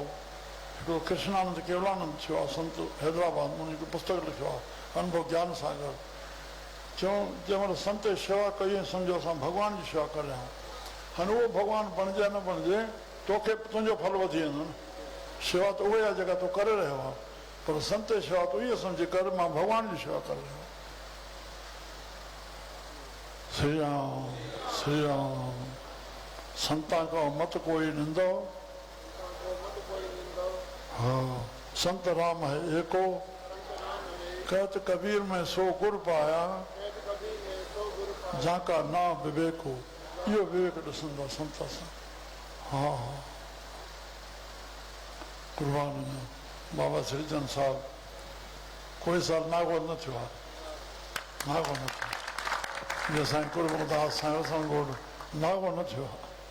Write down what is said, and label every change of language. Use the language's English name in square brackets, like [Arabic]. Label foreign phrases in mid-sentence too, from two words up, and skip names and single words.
[Sindhi] हिकिड़ो कृष्णानंद केवलानंद थियो आहे संत हैदराबाद में हिकु पुस्तक लिखियो आहे अनुभव ज्ञान सागर चऊं जंहिं महिल संत जी शेवा कई सम्झो असां भॻवान जी शेवा करे आहियूं हाणे उहो भॻवानु बणिजे न बणिजे तोखे तुंहिंजो फल वधी वेंदो न शेवा त उहे आहे जेका तूं करे रहियो आहे पर संत जी शेवा तूं इहो सम्झी कर मां भॻवान जी शेवा करे रहियो आहियां श्री राम श्री राम [Hindi] संता को मत कोई निंदो हाँ संत राम है एको कहत कबीर में सो गुर पाया जाका ना विवेको [Sindhi] इहो विवेक ॾिसंदा संत सां हा हा कुर्बान बाबा श्रीचंद साहब कोई साल नागो न थियो आहे नागो न थियो जीअं साईं कुर्बदास साईं वसणगोड नागो न थियो आहे